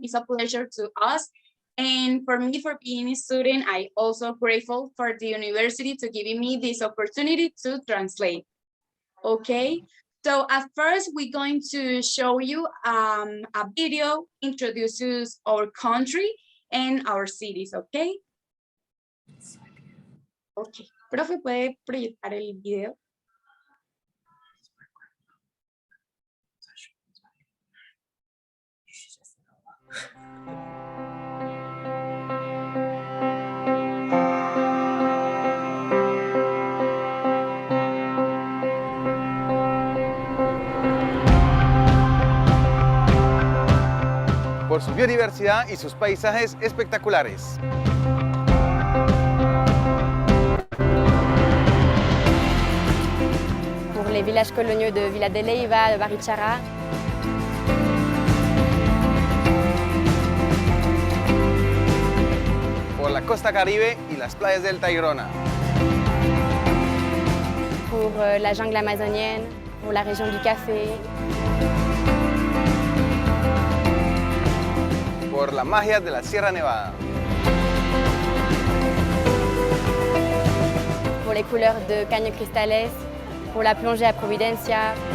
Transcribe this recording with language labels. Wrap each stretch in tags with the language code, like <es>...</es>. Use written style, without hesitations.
<en>It's a pleasure to us. And for me, for being a student, I also grateful for the university to giving me this opportunity to translate. Okay, so at first we're going to show you a video introduces our country and our cities, okay?</en> <es>Okay, profe, ¿puede proyectar el video? Por su biodiversidad y sus paisajes espectaculares.</es> <fr>Pour les villages coloniaux de Villa de Leyva, de Barichara.</fr> <es>Por la costa caribe y las playas del Tayrona.</es> <fr>Pour la jungle amazonienne, pour la région du café.</fr> <es>Por la magia de la Sierra Nevada.</es> <fr>Pour les couleurs de Caño Cristales, pour la plongée à Providencia.</fr>